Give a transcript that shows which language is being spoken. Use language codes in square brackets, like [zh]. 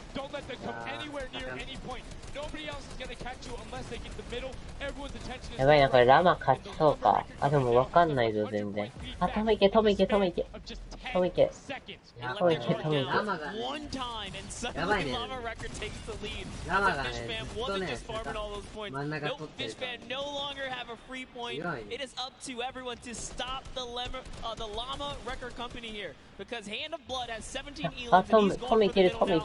[en] Don't let them come anywhere near any point. Nobody else is going to catch you unless they get the middle. Everyone's attention is [ja] やばいな、これラマ勝ちそうか。あ、でもわかんないぞ、全然。あ、トムいけ、トムいけ、トムいけ。トムいけ。 [en] seconds. [ja] トムいけ、トムいけ。 [en] One time and suddenly Llama Record takes the lead. But the Fish Fam wasn't just farming all those points. Nope, Fish Fam no longer have a free point. It is up to everyone to stop the Llama Record Company here. Because Hand of Blood has 17 elims and he's going for the middle now.